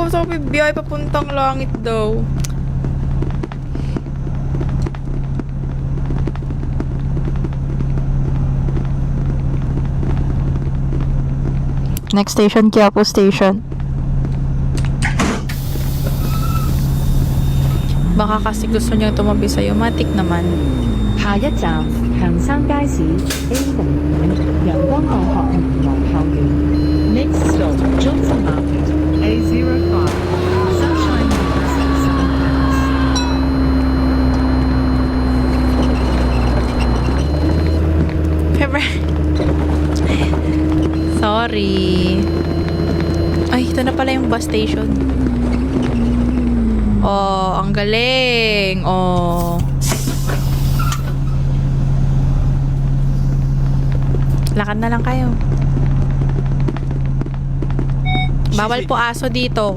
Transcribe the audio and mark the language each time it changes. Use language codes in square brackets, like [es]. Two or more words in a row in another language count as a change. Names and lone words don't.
[tl] Sabi, biyay papuntang langit daw. [en] Next station, [tl] Quiapo Station. Baka kasi gusto niya tumabi sa'yo. Matik naman. [yue] 下一站強生街市 A05 陽光大學銀河校園 [en] Next stop Johnson Market A05 Sunshine University [tl] Pepper. Sorry. Ay, ito na pala yung bus station. Oh, ang galing. Oh. Lakad na lang kayo. Bawal po aso dito.